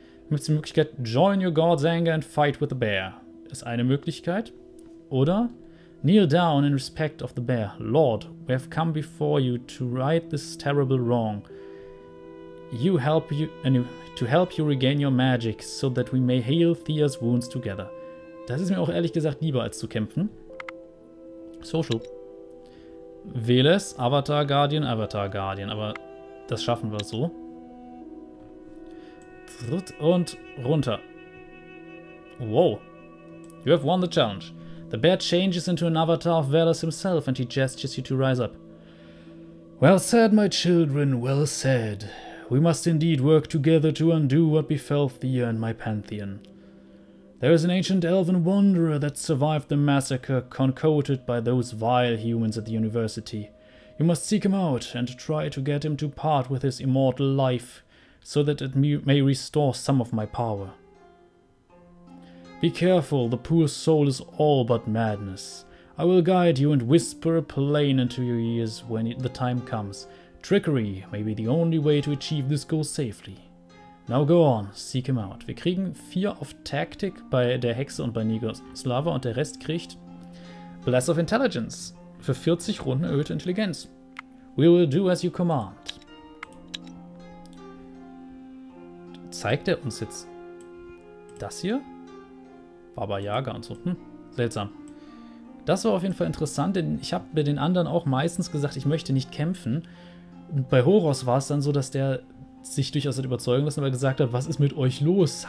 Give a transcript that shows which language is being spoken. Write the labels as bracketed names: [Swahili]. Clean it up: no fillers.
[German] Mit der Möglichkeit, [English] join your god's anger and fight with the bear. [German] Ist eine Möglichkeit. Oder [English] kneel down in respect of the bear. Lord, we have come before you to right this terrible wrong. To help you regain your magic, so that we may heal Thea's wounds together. [German] Das ist mir auch ehrlich gesagt lieber, als zu kämpfen. Social. Wähle es. Avatar Guardian, aber das schaffen wir so. Und runter. Wow. [English] You have won the challenge. The bear changes into an avatar of Velas himself and he gestures you to rise up. Well said, my children, well said. We must indeed work together to undo what befell Thea and my pantheon. There is an ancient elven wanderer that survived the massacre concocted by those vile humans at the university. You must seek him out and try to get him to part with his immortal life, so that it may restore some of my power. Be careful, the poor soul is all but madness. I will guide you and whisper a plan into your ears when the time comes. Trickery may be the only way to achieve this goal safely. Now go on, seek him out. [German] Wir kriegen 4 auf Taktik bei der Hexe und bei Nigoslava und der Rest kriegt Bless of Intelligence. Für 40 Runden erhöhte Intelligenz. [English] We will do as you command. [German] Zeigt er uns jetzt das hier? Baba Yaga und so. Seltsam. Das war auf jeden Fall interessant, denn ich habe bei den anderen auch meistens gesagt, ich möchte nicht kämpfen. Und bei Horus war es dann so, dass der sich durchaus hat überzeugen lassen, weil er gesagt hat, was ist mit euch los?